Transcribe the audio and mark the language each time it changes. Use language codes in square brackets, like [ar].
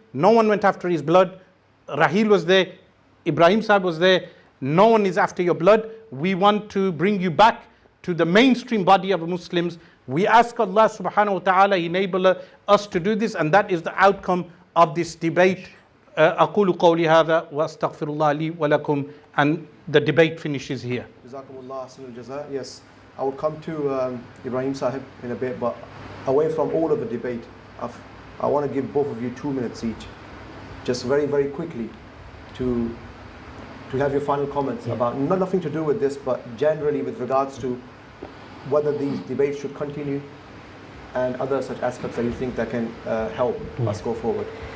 [en] No one went after his blood. Rahil was there. Ibrahim Sahib was there. No one is after your blood. We want to bring you back to the mainstream body of Muslims. We ask Allah subhanahu wa ta'ala enable us to do this, and that is the outcome of this debate. [ar] أقول قولي هذا وأستغفر الله لي ولكم, [en] and the debate finishes here. [ar] Jazakumullah ahsanul jaza. [en] Yes, I will come to Ibrahim Sahib in a bit, but away from all of the debate, I want to give both of you 2 minutes each, just very, very quickly, to have your final comments about nothing to do with this, but generally with regards to whether these debates should continue and other such aspects that you think that can help us go forward.